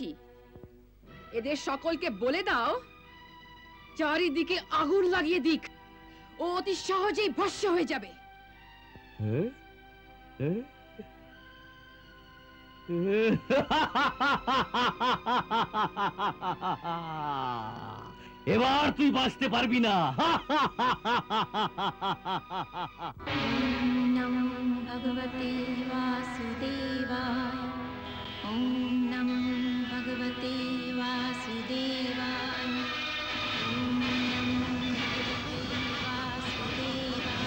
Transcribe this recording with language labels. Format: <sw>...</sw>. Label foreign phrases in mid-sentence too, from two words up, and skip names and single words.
<bn>এদের সকলকে বলে দাও চারিদিকে আগুন লাগিয়ে দিক, ও অতি সহজেই ভস্ম হয়ে যাবে। এবার তুই বাঁচতে পারবি না।</bn> <sa>नमो भगवते वासुदेवाय। ॐ नमो भगवते वासुदेवाय। ॐ नमो भगवते वासुदेवाय।</sa>